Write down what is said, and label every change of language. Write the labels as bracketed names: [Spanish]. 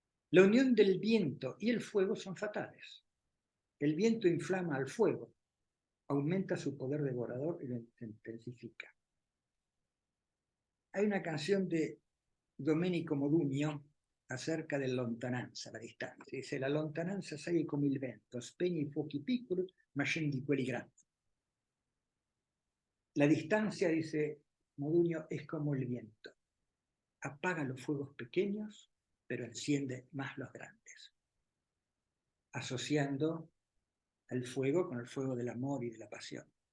[Spanish] La unión del viento y el fuego son fatales. El viento inflama al fuego, aumenta su poder devorador y lo intensifica. Hay una canción de Domenico Modugno acerca de [Italian] lontananza, la distanza. Dice: la lontananza sai come il vento, spegne i fuochi piccoli, ma scendi quelli grandi. [Spanish] La distancia, dice Modugno, es como el viento. Apaga los fuegos pequeños, pero enciende más los grandes. Asociando al fuego con el fuego del amor y de la pasión.